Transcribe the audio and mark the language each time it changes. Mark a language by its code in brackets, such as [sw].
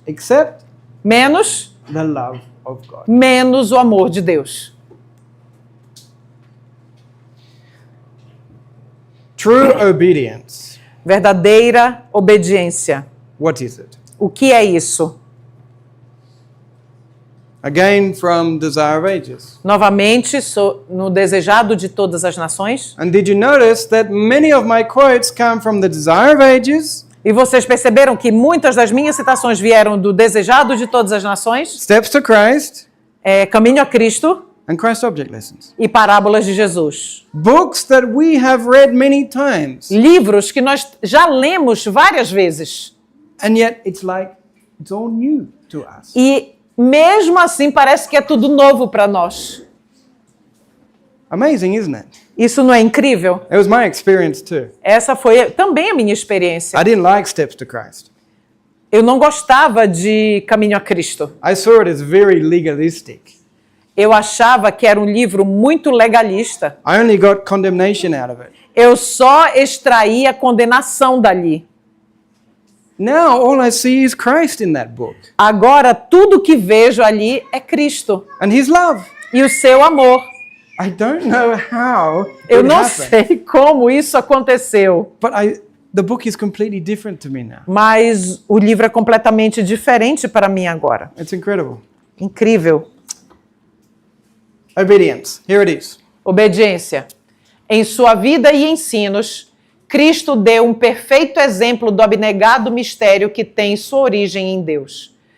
[en] except [pt] menos [en] the love of God. [pt] o amor de Deus. [en] True obedience. [pt] Verdadeira obediência. [en] What is it? [pt] O que é isso? [en] Again, from Desire of Ages. [pt] Novamente, no Desejado de Todas as Nações. [en] And did you notice that many of my quotes come from the Desire of Ages, [pt] E vocês perceberam que muitas das minhas citações vieram do Desejado de Todas as Nações, [en] Steps to Christ, [pt] Caminho a Cristo [en] and Christ Object Lessons. [pt] e Parábolas de Jesus. [en] Books that we have read many times. [pt] Livros que nós já lemos várias vezes. [en] And yet it's like it's all new to us. [pt] E mesmo assim parece que é tudo novo para nós. [en] Amazing, isn't it? [pt] Isso não é incrível? [en] It was my experience too. [pt] Essa foi também a minha experiência. [en] I didn't like Steps to Christ. [pt] Eu não gostava de Caminho a Cristo. [en] I saw it as very legalistic. [pt] Eu achava que era um livro muito legalista. [en] I only got condemnation out of it. [pt] Eu só extraía condenação dali. [en] Now all I see is Christ in that book [pt] Agora tudo que vejo ali é Cristo [en] and His love. [pt] e o seu amor. [en] I don't know how [pt] Eu [en] it [pt] não [en] happened, [pt] sei como isso aconteceu, [en] but the book is completely different to me now. [pt] mas o livro é completamente diferente para mim agora. [en] It's incredible. [pt] Incrível. [en] Obedience. Here it is. [pt] Obediência. Em sua vida e ensinos, Cristo deu um perfeito exemplo do abnegado mistério que tem sua origem em Deus.